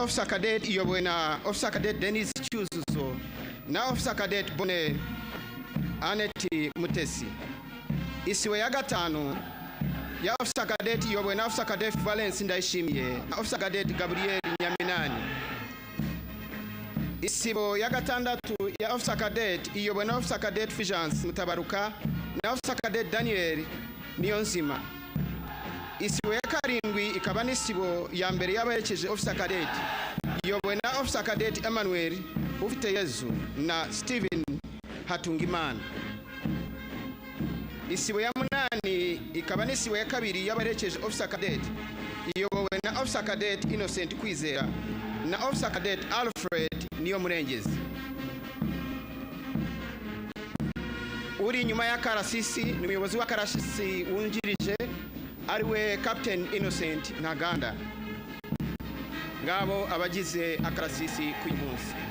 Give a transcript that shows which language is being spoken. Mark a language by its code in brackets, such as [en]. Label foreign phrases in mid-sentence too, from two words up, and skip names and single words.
[en] officer cadet [rw] iyobowe na [en] officer cadet [rw] Dennis Cyuzuzo na [en] officer cadet [rw] Bonner Aneti Mutesi. Isibo ya gatanu ya [en] officer cadet [rw] iyobowe na [en] officer cadet [rw] Valence Ndayishimiye na [en] officer cadet [rw] Gabriel Nyaminani. Isibo ya gatandatu ya [en] officer cadet [rw] iyobowe na [en] officer cadet [rw] Fulgence Mutabaruka na [en] officer cadet [rw] Daniel Niyonzima. Isibo ya karindwi ikaba n'isibo ya mbere y'abaherekeje [en] officer cadet [rw] iyobowe na [en] officer cadet [rw] Emmanuel Ufiteyezu na Steven Hatungimana. Isibo ya munani ikaba n'isibo ya kabiri y'abaherekeje [en] officer cadet [rw] iyobowe na [en] officer cadet [rw] Innocent Kwizera na [en] officer cadet [rw] Alfred Niyomurengezi. Uri nyuma ya karasisi ni umuyobozi wa karasisi wungirije ariwe Captain Innocent Ntaganda. Ngabo abagize akarasisi ku munsi.